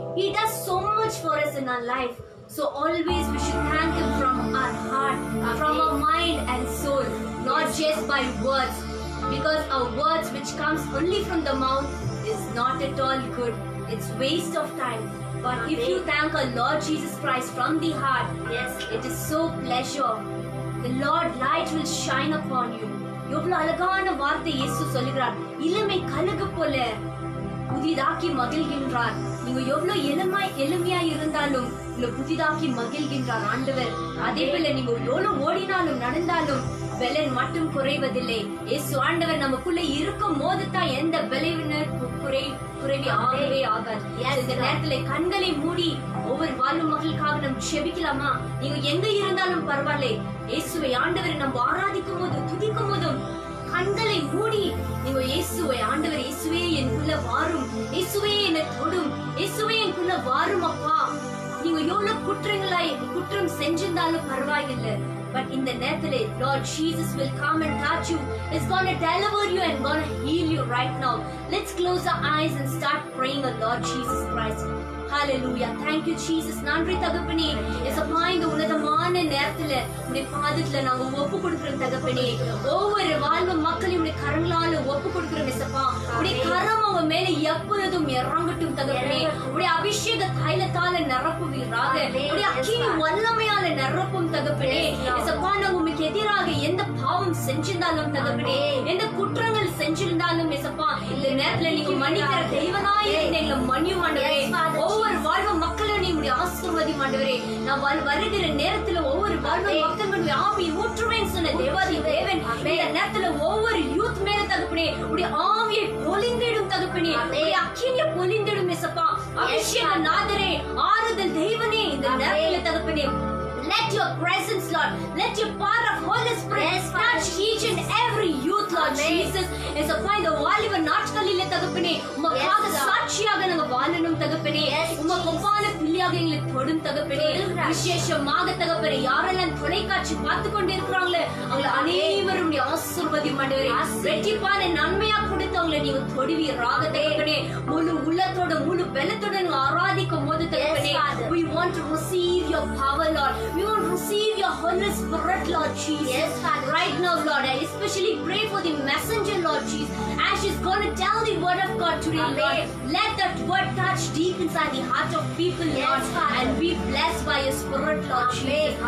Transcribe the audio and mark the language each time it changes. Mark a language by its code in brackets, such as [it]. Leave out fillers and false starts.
[en] He does so much for us in our life. So always we should thank Him from our heart, from our mind and soul, not just by words. Because our words which comes only from the mouth is not at all good. It's waste of time. But if you thank our Lord Jesus Christ from the heart, yes, it is so pleasure. The Lord light will shine upon you. [ta] எவ்வளவு அழகான வார்த்தை இயேசு சொல்லுகிறார். இளமை கழுகு போல புதிதாக்கி மகிழ்கின்றார். நீங்க எவ்வளவு எளிமையா இருந்தாலும் உங்களை புதிதாக்கி மகிழ்கின்றார் ஆண்டவர். அதே போல நீங்க எவ்வளவு ஓடினாலும் நடந்தாலும் பலன் மட்டும் குறைவதில்லை. இயேசு ஆண்டவர் நமக்குள்ள இருக்கும் போது தான் எந்த பலவீனர் குறைவி ஆகவே ஆகாது. இந்த நேரத்துல கண்களை மூடி ஒவ்வொரு வாழும் மக்களுக்காக நம்ம செபிக்கலாமா? நீங்க எங்க இருந்தாலும் பரவாயில்லை, இயேசுவை ஆண்டவரை நம்ம ஆராதிக்கும் போது துதிக்கும் போதும் கண்களை மூடி நீங்க இயேசுவை ஆண்டவர், இயேசுவே எனக்குள்ள வாரும், இயேசுவே என்னை தொடும், இயேசுவே எனக்குள்ள வாரும் அப்பா. நீங்க எவ்வளவு குற்றம் செஞ்சிருந்தாலும் பரவாயில்லை. [en] But in the [ta] நேரத்திலே [en] Lord Jesus will come and touch you. It's going to deliver you and going to heal you right now. Let's close our eyes and start praying on Lord Jesus Christ. Hallelujah. Thank you Jesus. [ta] நன்றி தகப்பனே. ஏசப்பா இந்த உன்னதமான நேரத்துல உடைய பாதத்துல நாங்க ஒப்பு கொடுக்கிறோம் தகப்பனே. ஒவ்வொரு வாழ்வு மக்களையும் உடைய கரங்களால ஒப்பு கொடுக்கிறோம் ஏசப்பா. உடைய கரம் அவங்க மேல எப்பொழுதும் இறங்கட்டும் தகப்பனே. உடைய அபிஷேக தைலத்தால நிரப்புவீராக. உடைய அக்கினி வல்லமையால நிரப்பும் தகப்பனே. ஏசப்பா நாங்க உமக்கு எதிராக எந்த பாவம் செஞ்சிருந்தாலும் தகப்பனே, எந்த குற்றங்கள் செஞ்சிருந்தாலும் ஏசப்பா இந்த நேரத்துல நீங்க மன்னிக்கிற தெய்வனாய் எங்களை மன்னியும் ஆண்டவரே. ஒவ்வொரு வாழ்வு மக்களும் நீங்களுடைய ஆசீர்வாதி ஆண்டவரே. நான் வருகிற நேரத்துல ஒவ்வொரு வாழ்வு மக்களுடைய ஆவி ஊற்றுவேன் சொன்ன தேவாதி தேவன் இந்த நேரத்துல ஒவ்வொரு யூத் மேல தகப்பனே உடைய ஆவியை பொழிந்திடும் தகப்பனே, உடைய அக்கினியை பொழிந்திடும் ஏசப்பா. அபிஷேக நாதரே, ஆறுதல் தெய்வனே இந்த நேரத்துல தகப்பனே [en] let your presence Lord, let your power of Holy Spirit touch each and every youth Lord Jesus. [ta] ஏசப்பா இந்த வாலிப நாட்களிலே தகப்பனே உமக்காக சாட்சியாக நாங்க வாழணும் தகப்பனே. உமக்கு ஒப்பான பிள்ளையாக எங்களை தொடும் தகப்பனே. விசேஷமாக தகப்பனே யாரெல்லாம் தொலைக்காட்சி பார்த்து கொண்டு இருக்கிறாங்களே அவங்களை அனைவரும் ஆசீர்வதி ஆண்டவரே. வெற்றிப்பான நன்மையா கொடுத்து அவங்களை நீங்க தொடுவீராக தகப்பனே. முழு உள்ளத்தோட முழு பலத்தோட நீங்க ஆராதிக்கும் போது தகப்பனே [en] we want to receive your power Lord. We want to receive your Holy Spirit, Lord Jesus. Yes, right now, Lord, I especially pray for the messenger, Lord Jesus, as she's going to tell the word of God today, Lord. Let that word touch deep inside the heart of people, Lord, and be blessed by your Spirit, Lord Jesus.